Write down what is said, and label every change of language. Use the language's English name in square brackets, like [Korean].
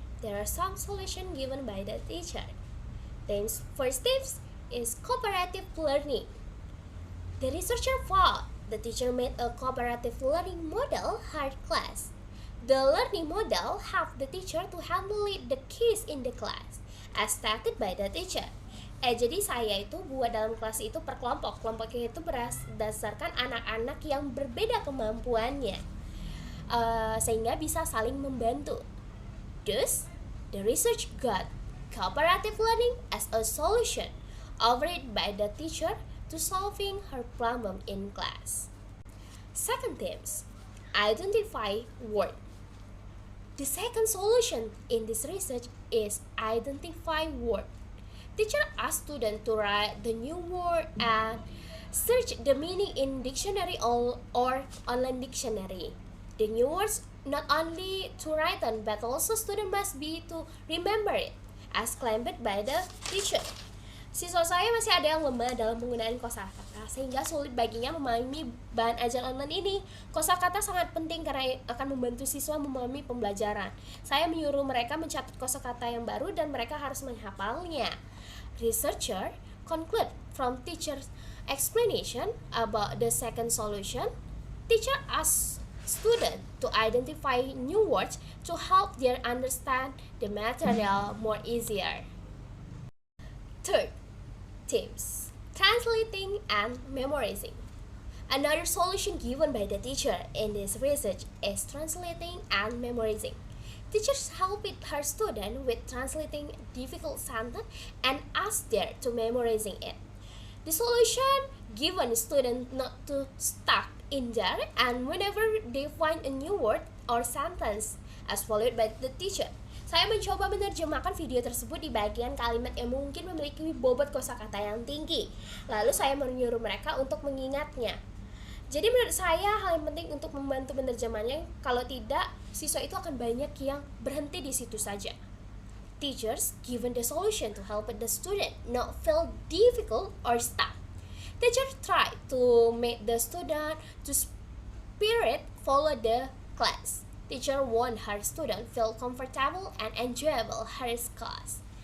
[English] There are some solutions given by the teacher. First tips is cooperative learning. The researcher found the teacher made a cooperative learning model hard class. The learning model helped the teacher to handle the keys in the class, as stated by the teacher. [Indonesian] Jadi saya itu buat dalam kelas itu per kelompok. Kelompoknya itu berdasarkan anak-anak yang berbeda kemampuannya. sehingga bisa saling membantu. [English] Thus, the research got cooperative learning as a solution offered by the teacher to solving her problem in class. Second tips, identify word. The second solution in this research is identify word. Teacher asked students to write the new word and search the meaning in dictionary or online dictionary. The new words not only to write on, but also student must be to remember it, as claimed by the teacher. [Indonesian] Siswa saya masih ada yang lemah dalam penggunaan kosakata, sehingga sulit baginya memahami bahan ajar online ini. Kosakata sangat penting karena akan membantu siswa memahami pembelajaran. Saya menyuruh mereka mencatat kosakata yang baru dan mereka harus menghafalnya. [English] Researcher conclude from teacher's explanation about the second solution. Teacher asks students to identify new words to help them understand the material more easier. Third, tips, translating and memorizing. Another solution given by the teacher in this research is translating and memorizing. Teachers help her student with translating difficult sentence and ask them to memorizing it. The solution given students not to stuck in there and whenever they find a new word or sentence as followed by the teacher. [Indonesian] Saya mencoba menerjemahkan video tersebut di bagian kalimat yang mungkin memiliki bobot kosakata yang tinggi. Lalu saya menyuruh mereka untuk mengingatnya. Jadi menurut saya hal yang penting untuk membantu menerjemahnya, kalau tidak siswa itu akan banyak yang berhenti di situ saja. [English] Teachers given the solution to help the student not feel difficult or stuck. Teacher try to make the student to spirit follow the class. Teacher want her student feel comfortable and enjoyable her class.